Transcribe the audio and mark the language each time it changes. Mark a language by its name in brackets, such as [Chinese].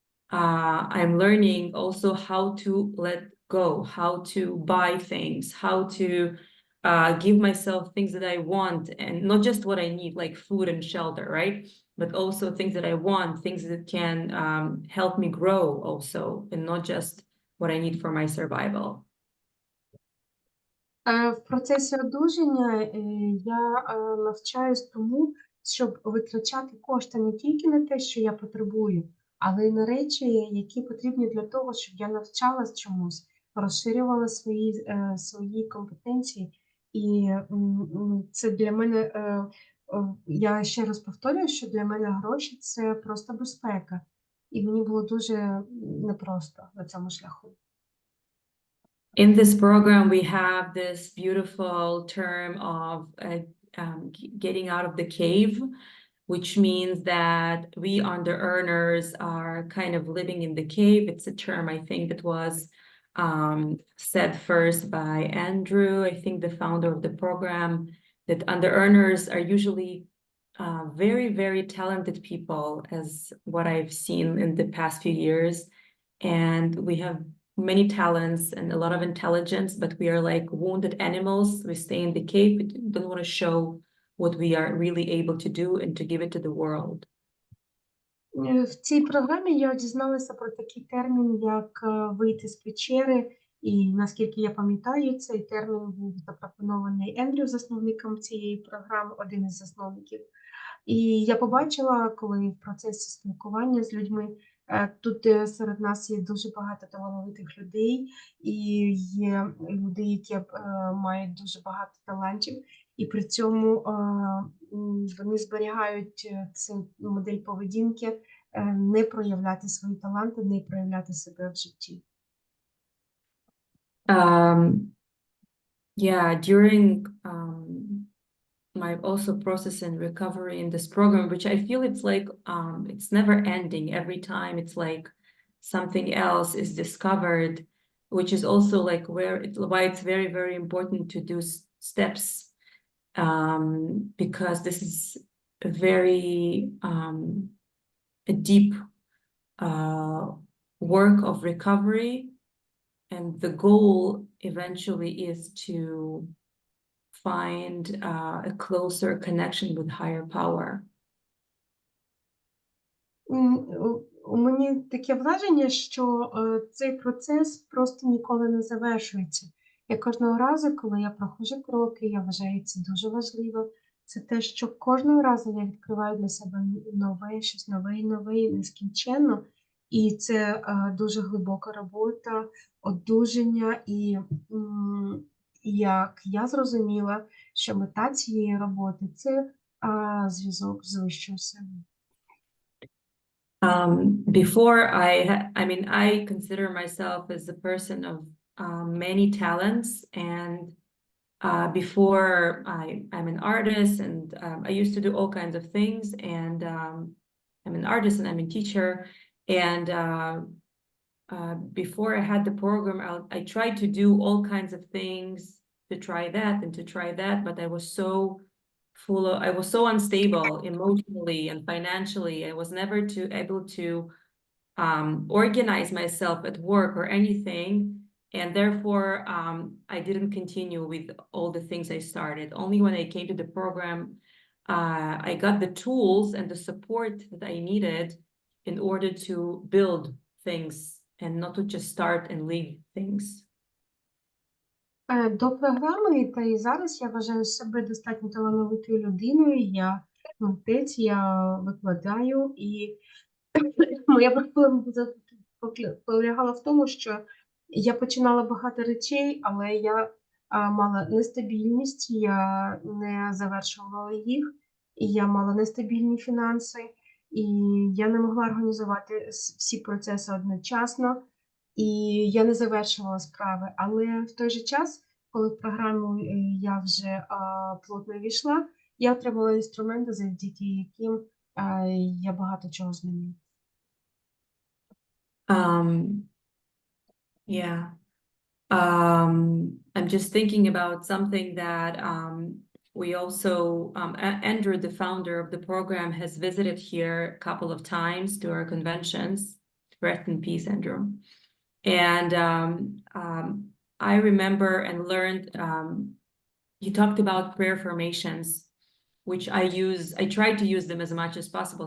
[English] I'm learning also how to let go, how to buy things, how to give myself things that I want, and not just what I need, like food and shelter, right? But also things that I want, things that can help me grow also, and not just what I need for my survival. [Ukrainian] В процесі одужання я навчаюсь тому, щоб витрачати кошти не тільки на те, що я потребую, але й на речі, які потрібні для того, щоб я навчалась чомусь, розширювала свої компетенції. І це для мене, я ще раз повторюю, що для мене гроші – це просто безпека. І мені було дуже непросто на цьому шляху. [English] In this program, we have this beautiful term of getting out of the cave, which means that we under-earners are kind of living in the cave. It's a term, I think, that was said first by Andrew, I think the founder of the program, that under-earners are usually very, very talented people, as what I've seen in the past few years. And we have many talents and a lot of intelligence, but we are like wounded animals. We stay in the cave. We don't want to show what we are really able to do and to give it to the world. [Ukrainian] В цій програмі я дізналася про такий термін, як вийти з печери, і наскільки я пам'ятаю, цей термін був запропонований Ендрю, засновником цієї програми, один із засновників. І я побачила, коли в процесі спілкування з людьми, тут серед нас є дуже багато талановитих людей, і є люди, які мають дуже багато талантів, і при цьому вони зберігають цю модель поведінки, не проявляти свої таланти, не проявляти себе в житті. [English] Yeah, during my also process and recovery in this program, which I feel it's like it's never ending. Every time it's like something else is discovered, which is also like why it's very, very important to do steps, because this is a very a deep work of recovery, and the goal eventually is to find a closer connection with higher power. [Ukrainian] У мені таке враження, що цей процес просто ніколи не завершується. Я кожного разу, коли я проходжу кроки, я вважаю це дуже важливо. Це те, що кожного разу я відкриваю для себе нове, щось нове і нове, і нескінченно. І це дуже глибока робота, одужання. І як я зрозуміла, що мета цієї роботи це зв'язок з вищою силою. [English] Before I mean, I consider myself as a person of many talents, and before I'm an artist, and I used to do all kinds of things, and I'm an artist and I'm a teacher, and before I had the program, I tried to do all kinds of things, to try that and to try that, but I was so I was so unstable emotionally and financially. I was never able to organize myself at work or anything. And therefore, I didn't continue with all the things I started. Only when I came to the program, I got the tools and the support that I needed in order to build things and not to just start and leave things. [Ukrainian] До програми, та і зараз я вважаю себе достатньо талановитою людиною. Я митець, я викладаю, і моя проблема полягала в тому, що я починала багато речей, але я мала нестабільність, я не завершувала їх, і я мала нестабільні фінанси, і я не могла організувати всі процеси одночасно, і я не завершувала справи. Але в той же час, коли в програму я вже плотно війшла, я отримала інструменти, завдяки яким я багато чого змінила. [English] Yeah. I'm just thinking about something that we also, Andrew, the founder of the program, has visited here a couple of times to our conventions. Rest in peace, Andrew. And I remember and learned, he talked about prayer formations, which I try to use them as much as possible.